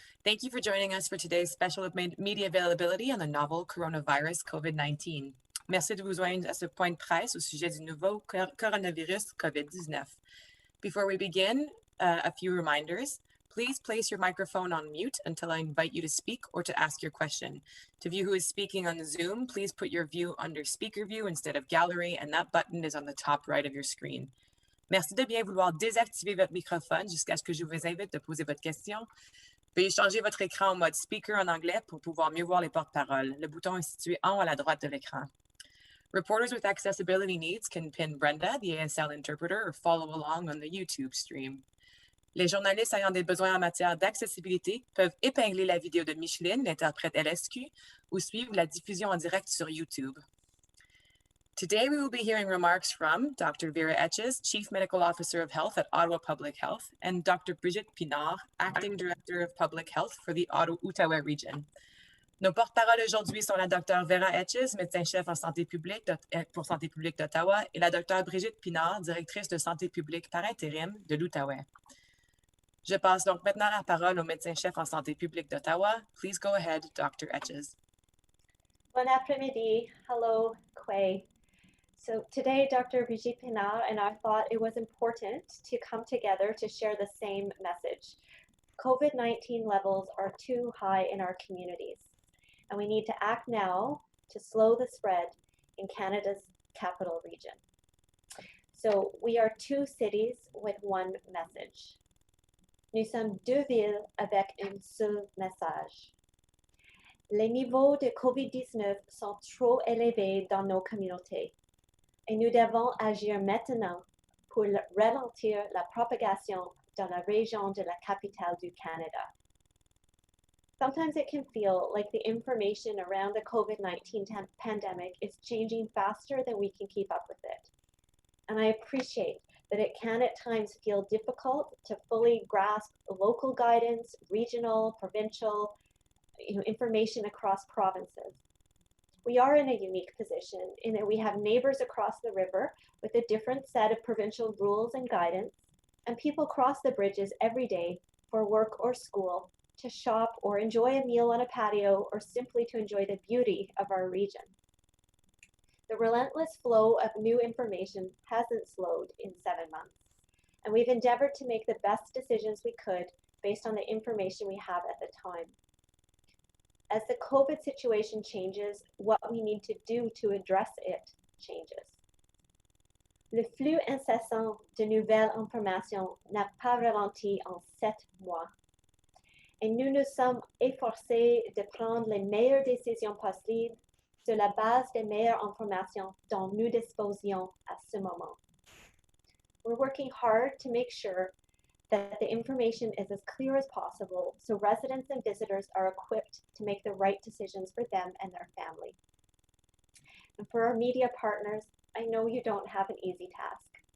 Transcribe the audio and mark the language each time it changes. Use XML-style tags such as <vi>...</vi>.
<en>Thank you for joining us for today's special media availability on the novel coronavirus COVID-19.</en> <fr>Merci de vous joindre à ce point de presse au sujet du nouveau coronavirus COVID-19.</fr> <en>Before we begin, a few reminders. Please place your microphone on mute until I invite you to speak or to ask your question. To view who is speaking on Zoom, please put your view under speaker view instead of gallery, and that button is on the top right of your screen.</en> <fr>Merci de bien vouloir désactiver votre microphone jusqu'à ce que je vous invite de poser votre question. Veuillez changer votre écran en mode speaker en anglais pour pouvoir mieux voir les porte-paroles. Le bouton est situé en haut à la droite de l'écran.</fr> <en>Reporters with accessibility needs can pin Brenda, the ASL interpreter, or follow along on the YouTube stream.</en> <fr>Les journalistes ayant des besoins en matière d'accessibilité peuvent épingler la vidéo de Micheline, l'interprète LSQ, ou suivre la diffusion en direct sur YouTube.</fr> <en>Today, we will be hearing remarks from Dr. Vera Etches, Chief Medical Officer of Health at Ottawa Public Health, and Dr. Brigitte Pinard, Acting Director of Public Health for the Ottawa region.</en> <fr>Nos porte-paroles aujourd'hui sont la Dr. Vera Etches, médecin-chef en santé publique pour Santé publique d'Ottawa, et la Dr. Brigitte Pinard, directrice de santé publique par intérim de l'Outaouais. Je passe donc maintenant la parole au médecin-chef en santé publique d'Ottawa.</fr> <en>Please go ahead, Dr. Etches.</en> <fr>Bon après-midi.</fr> <en>Hello, Quay. So today, Dr. Brigitte Pinard and I thought it was important to come together to share the same message. COVID-19 levels are too high in our communities, and we need to act now to slow the spread in Canada's capital region. So we are two cities with one message.</en> <fr>Nous sommes deux villes avec un seul message. Les niveaux de COVID-19 sont trop élevés dans nos communautés. Et nous devons agir maintenant pour ralentir la propagation dans la région de la capitale du Canada.</fr> <en>Sometimes it can feel like the information around the COVID-19 pandemic is changing faster than we can keep up with it. And I appreciate that it can at times feel difficult to fully grasp local guidance, regional, provincial, information across provinces. We are in a unique position in that we have neighbors across the river with a different set of provincial rules and guidance, and people cross the bridges every day for work or school, to shop or enjoy a meal on a patio, or simply to enjoy the beauty of our region. The relentless flow of new information hasn't slowed in 7 months, and we've endeavored to make the best decisions we could based on the information we have at the time. As the COVID situation changes, what we need to do to address it changes.</en> <fr>Le flux incessant de nouvelles informations n'a pas ralenti en 7 mois. Et nous nous sommes efforcés de prendre les meilleures décisions possibles sur la base des meilleures informations dont nous disposions à ce moment.</fr> <en>We're working hard to make sure that the information is as clear as possible so residents and visitors are equipped to make the right decisions for them and their family. And for our media partners, I know you don't have an easy task.</en>